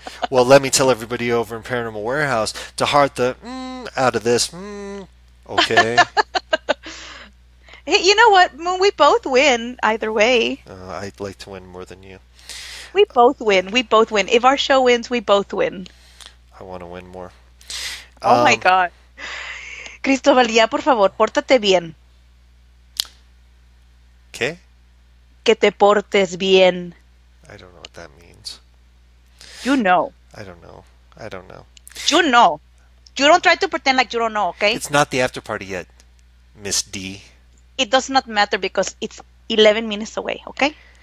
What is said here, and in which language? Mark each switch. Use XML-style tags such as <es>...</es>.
<en>Well, let me tell everybody over in Paranormal Warehouse to heart the out of this. Okay. Hey, you know what? We both win either way. I'd like to win more than you. We both win. We both win. If our show wins, we both win. I want to win more. Oh my God.</en> <es>Cristóbal, ya por favor, pórtate bien.</es> <en>Okay.</en> <es>Que te portes bien.</es> <en>I don't know what that means. You know. I don't know. I don't know. You know. You don't try to pretend like you don't know, okay? It's not the after party yet, Miss D. It does not matter because it's 11 minutes away, okay?</en>